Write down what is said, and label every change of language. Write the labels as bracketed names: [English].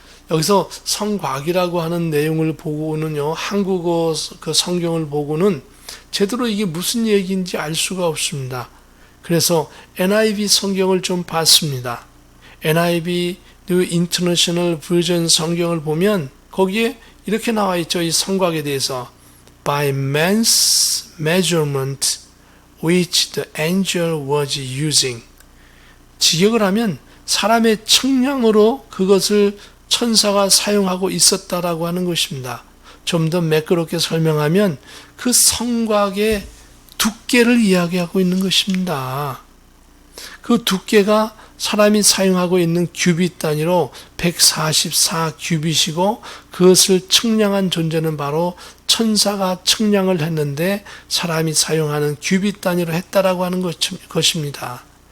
[Korean] 여기서 성곽이라고 하는 내용을 보고는요, 한국어 그 성경을 보고는 제대로 이게 무슨 얘기인지 알 수가 없습니다. 그래서 NIV 성경을 좀 봤습니다. NIV New International Version 성경을 보면 거기에 이렇게 나와 있죠. 이 성곽에 대해서 [English] By man's measurement which the angel was using. [Korean] 직역을 하면 사람의 측량으로 그것을 천사가 사용하고 있었다라고 하는 것입니다. 좀 더 매끄럽게 설명하면 그 성곽의 두께를 이야기하고 있는 것입니다. 그 두께가 사람이 사용하고 있는 규빗 단위로 144규빗이고 그것을 측량한 존재는 바로 천사가 측량을 했는데 사람이 사용하는 규빗 단위로 했다라고 하는 것입니다.